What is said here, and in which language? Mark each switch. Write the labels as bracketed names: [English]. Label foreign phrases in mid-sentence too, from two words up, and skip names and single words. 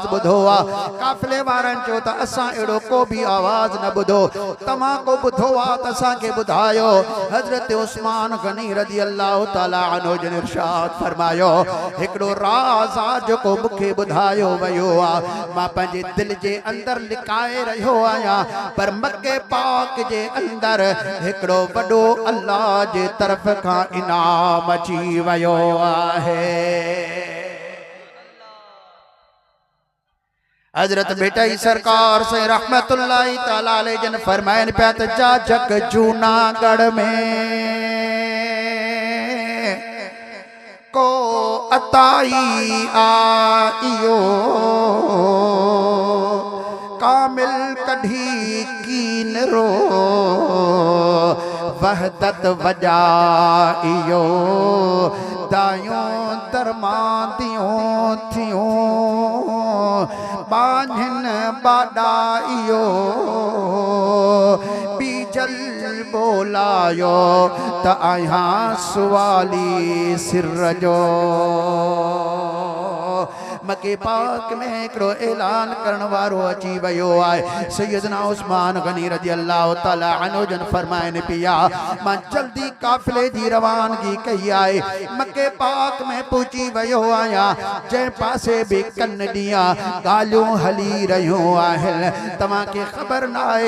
[Sindhi] ॿुधो आहे काफिले वारनि चयो त असां अहिड़ो को बि आवाज़ न ॿुधो तव्हां को ॿुधो आहे त असांखे ॿुधायो हजरत उस्मान गनी [Arabic] رضي الله تعالى عنه [Sindhi] जन इरशाद फरमायो हिकिड़ो राज़ आहे जेको मूंखे ॿुधायो वियो आहे मां पंहिंजे दिल जे अंदर लिकाए रहियो आहियां पर मक्के पाक जे अंदर हिकिड़ो वॾो अल्लाह जे तरफ़ खां इनाम अची वियो आहे हजरत बेटाई सरकार से [Arabic] رحمة الله تعالى عليه [Sindhi] जन फरमाइन पिया त जा जग जूनागढ़ में को अताई आइयो कामिल कढ़ी कीन रो वहदत वजाइयो दायों दरमादियों थियों बांझन बाडाइयो बीजल बोलायो त आया सुवाली सिर जो मक्के पाक में हिकिड़ो ऐलान करण वारो अची वियो आहे सैयदना उस्मान गनी [Arabic] رضي الله تعالى عنه [Sindhi] जन फरमाइनि पिया मां जल्दी काफिले जी रवानगी कई आहे मक्के पाक में पहुची वियो आहियां जंहिं पासे बि कन ॾियां ॻाल्हियूं हली रहियूं आहिनि तव्हांखे ख़बर न आहे